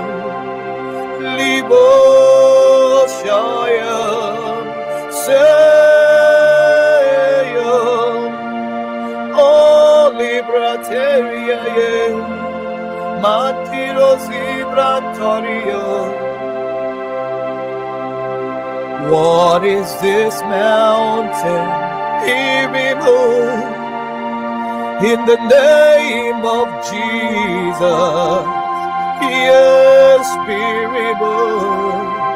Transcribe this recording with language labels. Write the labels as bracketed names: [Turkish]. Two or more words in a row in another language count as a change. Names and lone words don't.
[English] Libo Shaya Seyo O Librateria ye Matiro Zibrantorio. What is this mountain? Be removed in the name of Jesus. Yes, be removed.